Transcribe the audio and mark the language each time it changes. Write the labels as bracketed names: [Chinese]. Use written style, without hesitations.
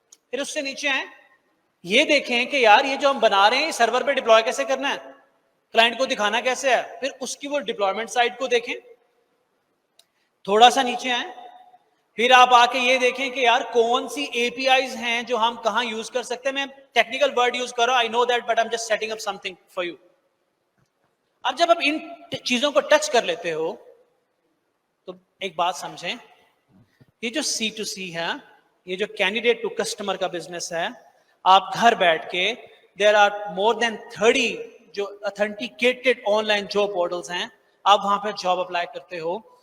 [Urdu] پھر اس سے نیچے آئیں، یہ دیکھیں کہ یار یہ جو ہم بنا رہے ہیں سرور پہ ڈپلوائے کیسے کرنا ہے، کلائنٹ کو دکھانا کیسے ہے. پھر اس کی وہ ڈپلوائمنٹ سائٹ کو دیکھیں. تھوڑا سا نیچے آئیں، پھر آپ آ کے یہ دیکھیں کہ یار کون سی APIs ہیں جو ہم کہاں یوز کر سکتے ہیں. میں ٹیکنیکل ورڈ یوز کر رہا ہوں، [English] I know that, but I'm just setting up something for you. [Urdu] اب جب آپ ان چیزوں کو ٹچ کر لیتے ہو تو ایک بات سمجھیں، یہ جو C2C ہے، یہ جو کینڈیڈیٹ ٹو کسٹمر کا بزنس ہے، آپ گھر بیٹھ کے [English] there are more than 30 [Urdu] جو authenticated on line job portals ہیں، آپ وہاں پہ جاب اپلائی کرتے ہو.